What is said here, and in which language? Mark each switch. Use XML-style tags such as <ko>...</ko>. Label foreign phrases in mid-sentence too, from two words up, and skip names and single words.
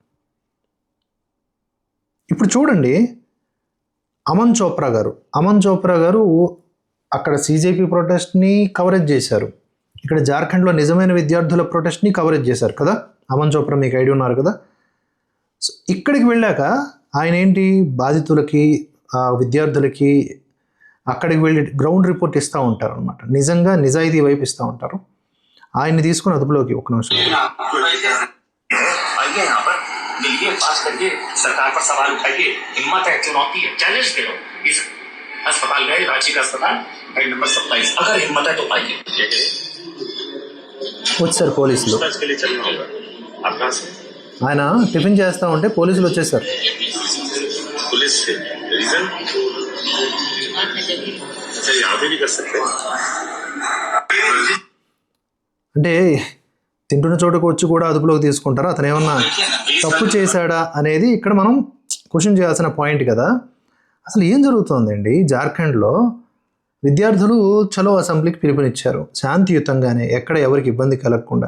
<te>ఇప్పుడు చూడండి, అమన్ చోప్రా గారు అక్కడ సీజేపీ ప్రొటెస్ట్ని కవరేజ్ చేశారు, ఇక్కడ జార్ఖండ్లో నిజమైన విద్యార్థుల ప్రొటెస్ట్ని కవరేజ్ చేశారు కదా. అమన్ చోప్రా మీకు ఐడియా ఉన్నారు కదా. సో ఇక్కడికి వెళ్ళాక ఆయన ఏంటి, బాధితులకి విద్యార్థులకి అక్కడికి వెళ్ళి</te> <en>ground report</en> <te>ఇస్తూ ఉంటారు అనమాట. నిజంగా నిజాయితీ వైపు ఇస్తూ ఉంటారు. ఆయన్ని తీసుకుని అదుపులోకి ఒక నిమిషం</te> <hi>अस्पताल गए, रांची का अस्पताल, बेड नंबर 27। अगर हिम्मत है तो आइए।</hi> <te>వచ్చారు పోలీసులు.</te> <hi>आप कहाँ से?</hi> <te>ఆయన టిఫిన్ చేస్తూ ఉంటే పోలీసులు వచ్చేసారు.</te> <hi>पुलिस से रीजन? अच्छा, यहाँ पे भी कर सकते हैं.</hi> <te>అంటే తింటున్న చోటుకు వచ్చి కూడా అదుపులోకి తీసుకుంటారా? అతను ఏమన్నా తప్పు చేశాడా అనేది ఇక్కడ మనం క్వశ్చన్ చేయాల్సిన పాయింట్ కదా. అసలు ఏం జరుగుతుందండి జార్ఖండ్లో? విద్యార్థులు చలో అసెంబ్లీకి పిలుపునిచ్చారు శాంతియుతంగానే, ఎక్కడ ఎవరికి ఇబ్బంది కలగకుండా.</te>